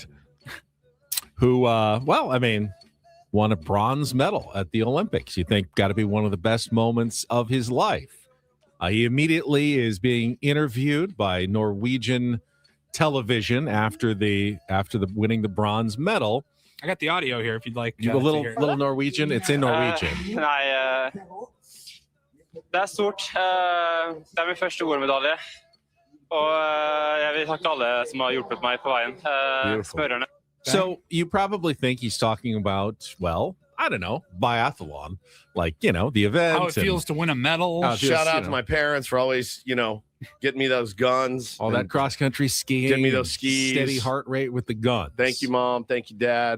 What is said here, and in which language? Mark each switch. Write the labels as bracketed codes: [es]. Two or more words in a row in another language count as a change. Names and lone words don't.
[en] Who, won a bronze medal at the Olympics. You think got to be one of the best moments of his life. He immediately is being interviewed by Norwegian television after the winning the bronze medal. I got the audio here if you'd like. You a little Norwegian. It's in Norwegian. [no] Nei, det stort. Det min første OL-medalje. Og jeg vil takke alle som har hjulpet meg på veien. Smørerne. [en] So you probably think he's talking about, well, I don't know, biathlon, like, the event. How it feels to win a medal. Shout out to my parents for always, getting me those guns. All that cross-country skiing. Getting me those skis. Steady heart rate with the guns. Thank you, Mom. Thank you, Dad.